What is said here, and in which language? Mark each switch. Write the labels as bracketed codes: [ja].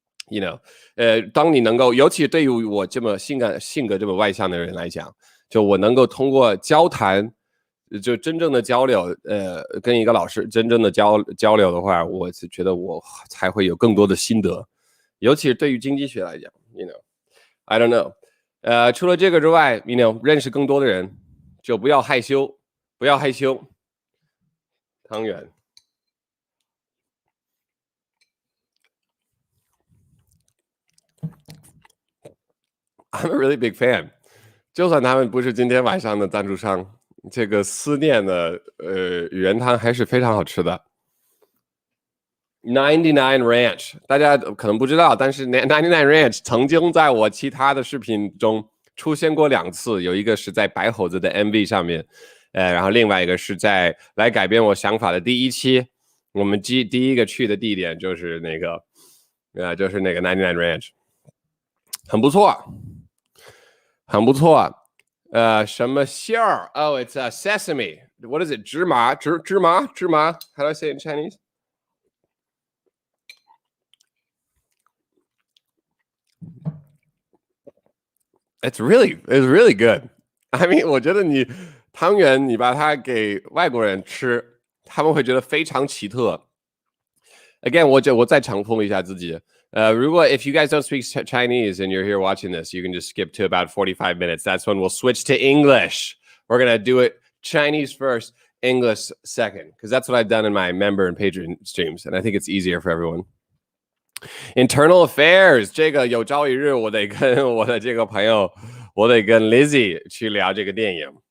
[en] You know， [zh] 当你能够，尤其对于我这么性格这么外向的人来讲，就我能够通过交谈，就真正的交流，跟一个老师真正的交流的话，我是觉得我才会有更多的心得，尤其是对于经济学来讲， [en] you know，I don't know。 [zh] 除了这个之外认识更多的人，就不要害羞，不要害羞。 [en] 汤圆，I'm a really big fan。 [zh] 就算他们不是今天晚上的赞助商，这个思念的语言汤还是非常好吃的。 99 Ranch， 大家可能不知道，但是99 Ranch 曾经在我其他的视频中出现过2次，有一个是在白猴子的 MV 上面，然后另外一个是在来改变我想法的第1期，我们第一个去的地点就是那个99 Ranch， 很不错，很不错。什么馅儿 [en] ？Oh, it's sesame. What is it? [zh] 芝麻。 [en] How do I say it in Chinese? It's really good. I mean， [zh] 我觉得你汤圆你把它给外国人吃，他们会觉得非常奇特。 [en] Again， [zh] 我再重复一下自己。如果 [en] if you guys don't speak Chinese and you're here watching this, you can just skip to about 45 minutes. That's when we'll switch to English. We're gonna do it Chinese first, English second, because that's what I've done in my member and patron streams, and I think it's easier for everyone. [zh] Internal Affairs 这个有朝一日我得跟我的这个朋友，我得跟 Lizzie 去聊这个电影。